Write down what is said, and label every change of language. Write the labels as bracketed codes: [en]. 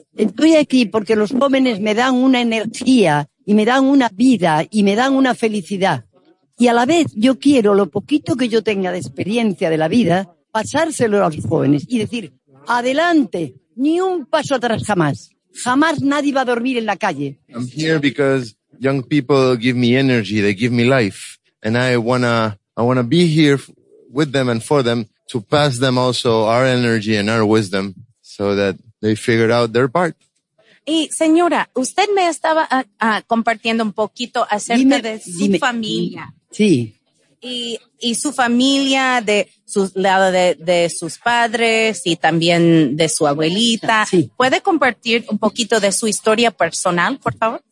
[es] Estoy aquí porque los jóvenes me dan una energía y me dan una vida y me dan una felicidad. Y a la vez yo quiero lo poquito que yo tenga de experiencia de la vida, pasárselo a los jóvenes y decir, adelante, ni un paso atrás jamás. Jamás nadie va a dormir en la calle. [en] I'm here because young people give me energy, they give me life. And I wanna be here with them and for them to pass them also our energy and our wisdom so that they figure out their part. [es] Y señora, usted me estaba compartiendo un poquito acerca de su familia. Sí. Y su familia de su lado de sus padres y también de su abuelita. Sí. ¿Puede compartir un poquito de su historia personal, por favor?